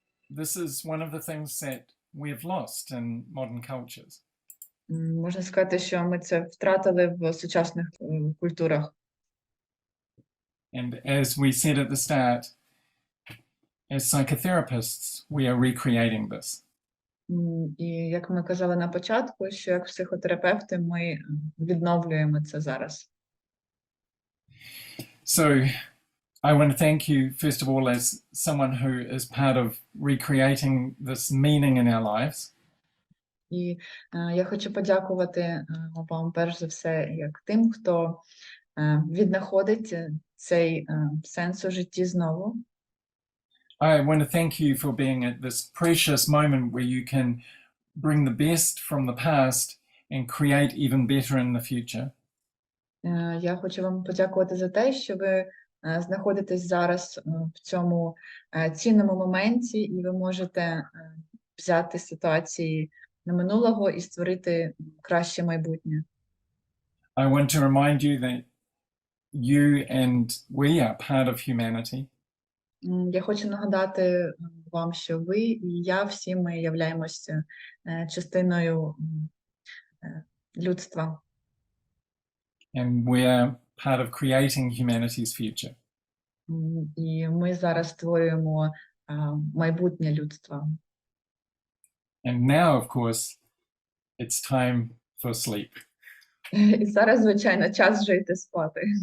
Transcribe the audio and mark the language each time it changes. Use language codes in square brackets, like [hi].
[en] this is one of the things that we have lost in modern cultures. [uk] Можна сказати, що ми це втратили в сучасних культурах. [en] And as we said at the start, as psychotherapists, we are recreating this. [uk] І як ми казали на початку, що як психотерапевти ми відновлюємо це зараз. [en] So I want to thank you, first of all, as someone who is part of recreating this meaning in our lives. [uk] І я хочу подякувати вам перш за все, як тим, хто віднаходить цей сенс у житті знову. [en] I want to thank you for being at this precious moment where you can bring the best from the past and create even better in the future. [uk] Я хочу вам подякувати за те, що ви знаходитесь зараз в цьому цінному моменті, і ви можете взяти ситуації на минулого і створити краще майбутнє. [en] I want to remind you that you and we are part of humanity. [uk] Я хочу нагадати вам, що ви і я, всі ми являємося частиною людства. [en] And we are part of creating humanity's future. [uk] І ми зараз створюємо майбутнє людства. [en] And now, of course, it's time for sleep. [uk] І зараз, звичайно, час вже йти спати.